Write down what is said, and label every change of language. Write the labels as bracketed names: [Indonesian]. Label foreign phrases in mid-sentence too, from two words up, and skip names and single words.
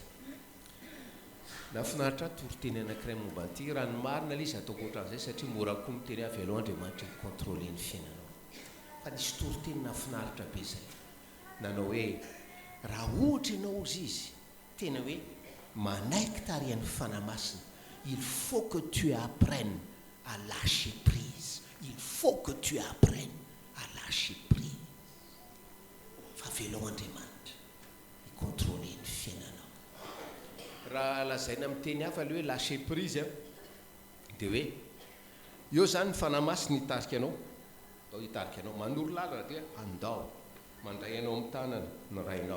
[Malagasy] Nafinaritra toriteny anankiray momba an'ity, raha ny marina ilay izy ataoko ohatran'izay satria mora koa miteny avelao Andriamanitra contrôler ny fiainanao. Fa nisy toriteny nafinaritra be zay, nanao hoe raha ohatra ianao ozy izy tena hoe manaiky tarihan'ny fanamasina, [French] il faut que tu apprennes à lâcher prise. Il faut que tu apprennes à lâcher prise. [Malagasy] Fa velao Andriamanitra hicontrôler ny fiainanao. Raha lazaina amin'ny teny hafa le hoe [French] lâcher prise [Malagasy] dia hoe eo zany ny fanamasina hitarika anao, atao hitarika anao, manoro lalana dia andao, mandray anao amin'ny tanana ny rainao.